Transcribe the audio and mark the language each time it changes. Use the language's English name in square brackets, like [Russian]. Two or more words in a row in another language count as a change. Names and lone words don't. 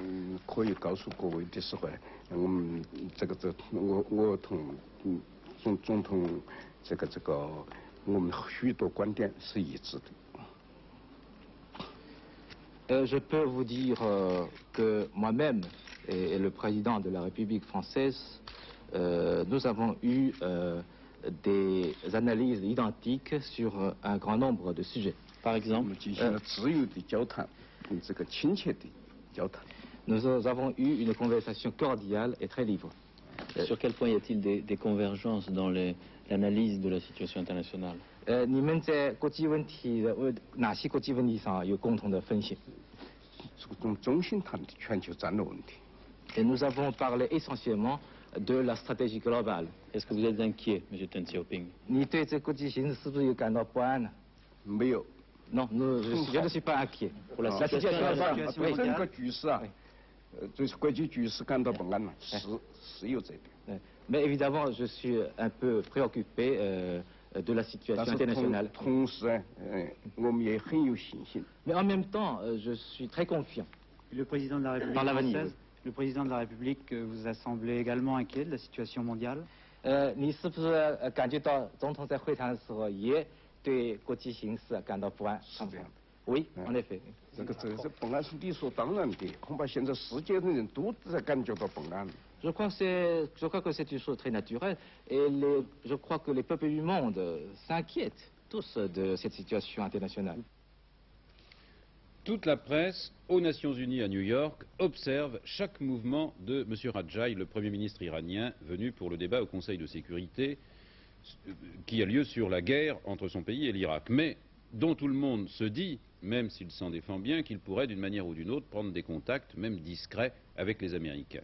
[French] Je peux vous dire que moi-même et le président de la République française, nous avons eu des analyses identiques sur un grand nombre de sujets. Par exemple, nous avons eu une conversation cordiale et très libre. Sur quel point y a-t-il des convergences dans l'analyse de la situation internationale? [Chinese] 你们在国际问题的哪些国际问题上有共同的分析？ [French] Et nous avons parlé essentiellement de la stratégie globale. Est-ce que vous êtes inquiet, M. Deng Xiaoping? [Chinese] 你对这国际形势是不是有感到不安呢？ [French] 没有。Non, je ne suis pas inquiet. Pour la situation mondiale. [Chinese] 整个局势啊，就是国际局势感到不安嘛，是有这点。 [French] Mais évidemment, je suis un peu préoccupé de la situation internationale. Mais en même temps, je suis très confiant. Le président de la République française, le président de la République vous a semblé également inquiet de la situation mondiale? [Chinese] 你是不是感觉到总统在会谈的时候也对国际形势感到不安？是这样。 [French] Oui, en effet. [Chinese] 这不安是理所当然的，恐怕现在世界的人都在感觉到不安。 [French] Je crois que c'est une chose très naturelle et je crois que les peuples du monde s'inquiètent tous de cette situation internationale. Toute la presse, aux Nations Unies à New York, observe chaque mouvement de M. Rajai, le Premier ministre iranien, venu pour le débat au Conseil de sécurité qui a lieu sur la guerre entre son pays et l'Irak, mais dont tout le monde se dit, même s'il s'en défend bien, qu'il pourrait d'une manière ou d'une autre prendre des contacts, même discrets, avec les Américains.